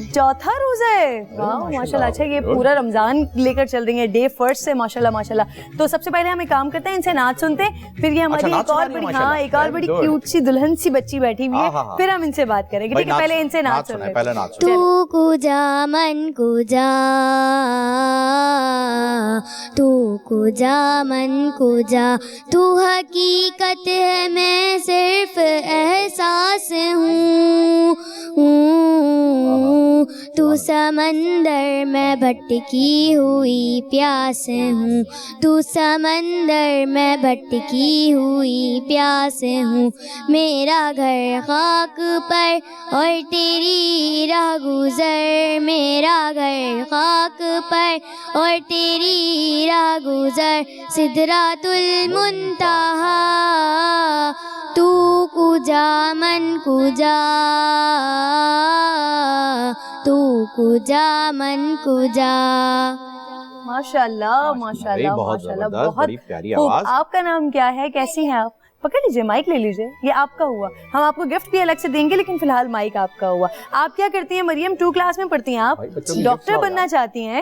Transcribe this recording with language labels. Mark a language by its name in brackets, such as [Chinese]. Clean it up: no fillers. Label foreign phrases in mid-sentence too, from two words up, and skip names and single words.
[Urdu] چوتھا روزہ ہے, واہ ماشاءاللہ. اچھا, یہ پورا رمضان لے کر چل رہی ہیں, [English] day first [Urdu] سے ماشاءاللہ ماشاءاللہ. تو سب سے پہلے ہم ایک کام کرتے ہیں, ان سے نعت سنتے ہیں, پھر یہ ہماری ایک اور بڑی کیوٹ سی دلہن سی بچی بیٹھی ہوئی ہے, پھر ہم ان سے بات کریں گے. ٹھیک ہے, پہلے ان سے نعت سن لیں. [Persian] تو کجا من کجا, تو کجا من کجا, [Urdu] تو حقیقت ہے میں صرف احساس ہوں. تو سمندر میں بھٹکی ہوئی پیاس ہوں, تو سمندر میں بھٹکی ہوئی پیاس ہوں. میرا گھر خاک پر اور تیری راہ گزر, میرا گھر خاک پر اور تیری راہ گزر. [Persian] سدرات المنتہا, تو کجا من کجا, تو کجا من کجا. [Urdu] ماشاءاللہ ماشاءاللہ ماشاءاللہ, بہت پیاری آواز. آپ کا نام کیا ہے, کیسی ہیں آپ؟ پکڑ لیجیے, مائک لے لیجیے, یہ آپ کا ہوا. ہم آپ کو گفٹ بھی الگ سے دیں گے, لیکن فی الحال مائک آپ کا ہوا. آپ کیا کرتی ہیں مریم؟ 2 کلاس میں پڑھتی ہیں آپ, ڈاکٹر بننا چاہتی ہیں؟